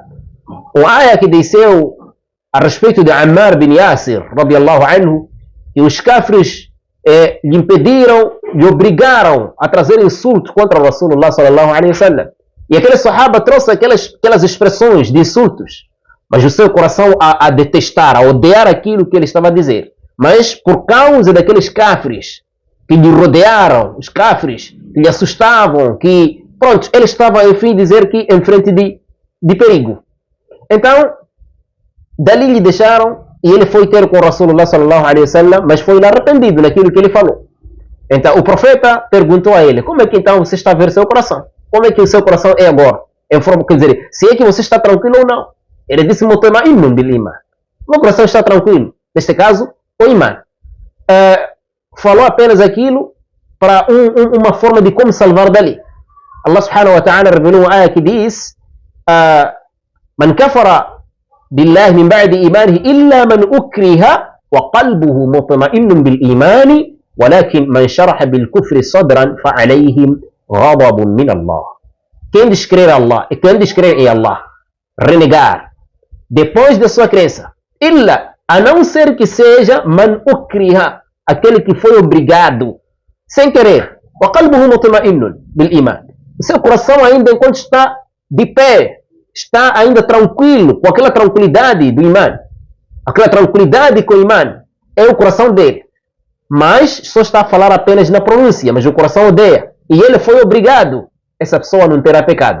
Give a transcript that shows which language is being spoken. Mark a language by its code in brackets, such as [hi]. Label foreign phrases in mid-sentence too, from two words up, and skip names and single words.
[pt] O ayah que desceu a respeito de Ammar bin Yasir, [ar] رضي الله عنه, [pt] e os kafres lhe impediram, lhe obrigaram a trazer insulto contra o [ar] رسول الله صلى الله عليه وسلم. [pt] E aquele sahaba trouxe aquelas expressões de insultos, mas o seu coração a detestar, a odiar aquilo que ele estava a dizer. Mas por causa daqueles kafres que lhe rodearam, os kafres que lhe assustavam, que, pronto, ele estava, enfim, dizer que em frente de perigo. Então, dali lhe deixaram e ele foi ter com o [ar] رسول الله صلى الله عليه وسلم, [pt] mas foi arrependido naquilo que ele falou. Então, o profeta perguntou a ele: como é que então você está a ver seu coração? Como é que o seu coração é agora? Quer dizer, se é que você está tranquilo ou não. Ele disse: [ar] مطمئن بالإيمان. [pt] Meu coração está tranquilo. Neste caso, o iman. Falou apenas aquilo para uma forma de como salvar dali. [ar] الله سبحانه وتعالى [pt] revelou uma ayah que diz: [ar] من كفر بالله من بعد إيمانه إلا من أكره وقلبه مطمئن بالإيمان ولكن من شرح بالكفر صدرا فعليهم غضب من الله. [pt] Quem descrer Allah e quem descrer em Allah, renegar depois da sua crença, illa, a não ser que seja [ar] من أكره, [pt] aquele que foi obrigado sem querer, [ar] وقلبه مطمئن بالإيمان, [pt] o seu coração ainda enquanto está de pé, está ainda tranquilo, com aquela tranquilidade do iman, aquela tranquilidade com o iman é o coração dele, mas só está a falar apenas na pronúncia, mas o coração odeia e ele foi obrigado, essa pessoa não terá pecado.